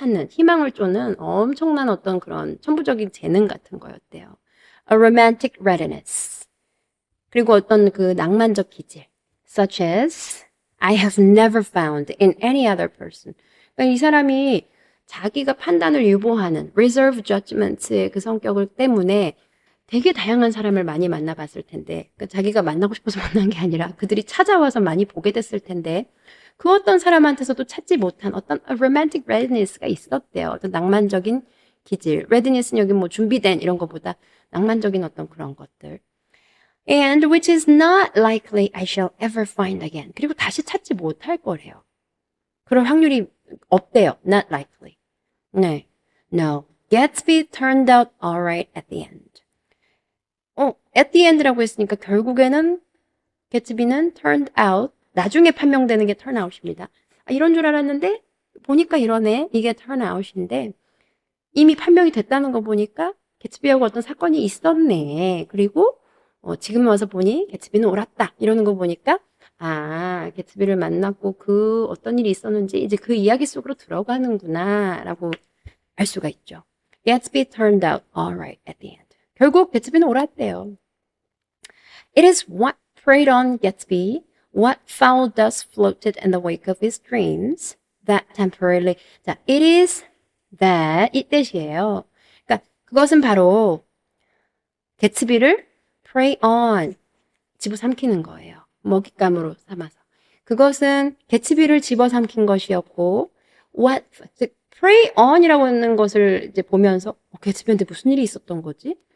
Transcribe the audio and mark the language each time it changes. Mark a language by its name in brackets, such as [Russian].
[Korean] 희망을 쫓는 엄청난 어떤 그런 천부적인 재능 같은 거였대요. [English] A romantic readiness. [Korean] 그리고 어떤 그 낭만적 기질. [English] Such as I have never found in any other person. [Korean] 그러니까 이 사람이 자기가 판단을 유보하는 reserve judgment의 그 성격을 때문에 되게 다양한 사람을 많이 만나봤을 텐데, 그러니까 자기가 만나고 싶어서 만난 게 아니라 그들이 찾아와서 많이 보게 됐을 텐데, 그 어떤 사람한테서도 찾지 못한 어떤 romantic readiness가 있었대요. 어떤 낭만적인 기질. readiness는 여기 뭐 준비된 이런 것보다 낭만적인 어떤 그런 것들. [English] And which is not likely I shall ever find again. [Korean] 그리고 다시 찾지 못할 거래요. 그럴 확률이 없대요. [English] Not likely. [Korean] 네. No. [English] Gatsby turned out alright at the end. [Korean] at the end라고 했으니까 결국에는 개츠비는 turned out, 나중에 판명되는 게 turn out입니다. 아, 이런 줄 알았는데 보니까 이러네. 이게 turn out인데 이미 판명이 됐다는 거 보니까 개츠비하고 어떤 사건이 있었네. 그리고 지금 와서 보니 개츠비는 옳았다. 이러는 거 보니까 아, 개츠비를 만났고 그 어떤 일이 있었는지 이제 그 이야기 속으로 들어가는구나 라고 알 수가 있죠. [English] Gatsby turned out alright at the end. [Korean] 결국 개츠비는 옳았대요. [English] It is what preyed on Gatsby, what foul dust floated in the wake of his dreams, that temporarily. [Korean] 자, [English] it is that [Korean] 이 뜻이에요. 그러니까 그것은 바로 개츠비를 prey on 집어삼키는 거예요. 먹잇감으로 삼아서. 그것은 개츠비를 집어삼킨 것이었고, what prey on이라고 하는 것을 이제 보면서 개츠비한테 무슨 일이 있었던 거지?